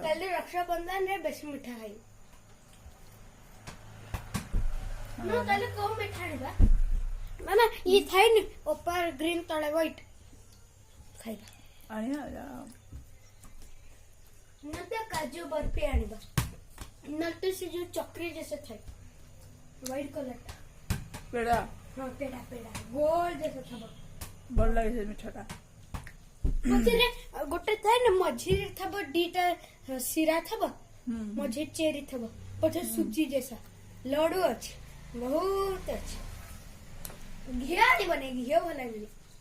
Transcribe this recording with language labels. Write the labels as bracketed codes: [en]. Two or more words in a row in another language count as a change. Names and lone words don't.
[or] କାଲି ରକ୍ଷାବନ୍ଧନରେ ବେଶୀ ମିଠା ଖାଇବି ମୁଁ କାଲି କୋଉ ମିଠା ଆଣିବା ମାମା ଇଏ ଥାଇନି ଉପର ଗ୍ରୀନ ତଳେ ହ୍ୱାଇଟ ଖାଇବା ଆଣିବା ନହେଲେ କାଜୁ ବରଫି ଆଣିବା ନହେଲେ ସେ ଯୋଉ ଚକ୍ରି जैसे ଥାଏ ହ୍ୱାଇଟ କଲରଟା ପେଡ଼ା ହଁ ପେଡ଼ା ଗୋଲ ଜୈସେ ଥବ ଭଲ ଲାଗେ ସେ ମିଠାଟା ମଝିରେ ଗୋଟେ ଥାଏ ନା ମଝିରେ ଥବ ଦିଟା ଶିରା ଥବ ମଝିରେ ଚେରି ଥବ ପଛରେ ସୁଜି जैसा ଲଡୁ ଅଛି ବହୁତ ଅଛି ଘିଅ ଆଣିବନି ଘିଅ ଭଲ ଲାଗେନି